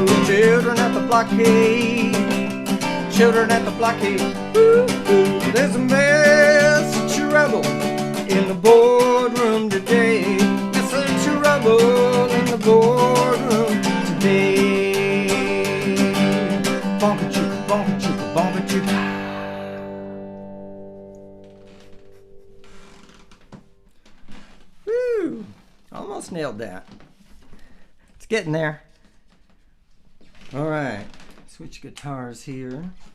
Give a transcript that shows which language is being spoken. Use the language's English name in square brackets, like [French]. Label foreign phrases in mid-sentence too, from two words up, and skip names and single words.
[English] Children at the blockade. Children at the blockade. Ooh, ooh. There's a mess of trouble in the boardroom today. There's some trouble in the boardroom today. Bonka chooka, bonka chooka, bonka chooka. Woo! Almost nailed that. getting there. All right, switch guitars here.